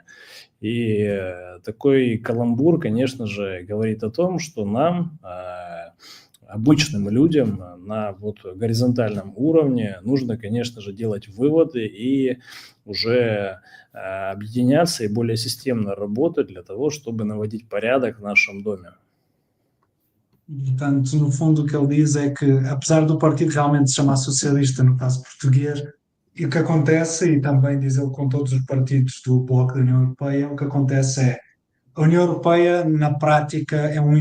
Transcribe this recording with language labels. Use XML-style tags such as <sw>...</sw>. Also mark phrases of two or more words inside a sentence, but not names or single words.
<ru>И такой каламбур, конечно же, говорит о том, что нам, обычным людям на вот горизонтальном уровне нужно, конечно же, делать выводы и уже объединяться и более системно работать для того, чтобы наводить порядок в нашем doме.</ru> <pt>Portanto, no fundo, o que ele diz é que, apesar do partido realmente se chamar socialista, no caso português, e o que acontece, e também diz ele com todos os partidos do Bloco da União Europeia, o que acontece é a União Europeia, na prática, é um</pt>